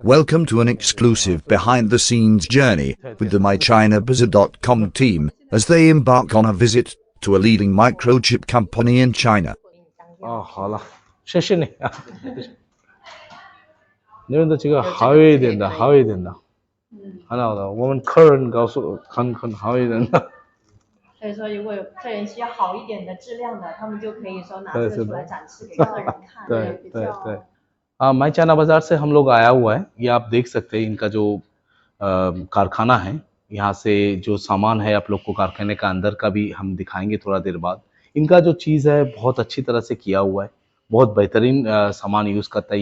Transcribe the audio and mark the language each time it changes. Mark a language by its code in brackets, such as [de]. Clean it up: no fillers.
[en] Welcome to an exclusive behind-the-scenes journey with the mychinabazaar.com team as they embark on a visit to a leading microchip company in China. [zh] 好了，谢谢你啊。你们的这个好一点的，好一点的，很好的。我们客人告诉很好一点的。所以说，如果有客人需要好一点的质量的，他们就可以说拿这个出来展示给客人看。对。 [hi] my China बाजार से हम लोग आया हुआ है। ये आप देख सकते हैं इनका जो कारखाना है। यहाँ से जो सामान है आप लोग को कारखाने का अंदर का भी हम दिखाएंगे थोड़ा देर बाद। इनका जो चीज़ है बहुत अच्छी तरह से किया हुआ है, बहुत बेहतरीन सामान यूज़ करता है।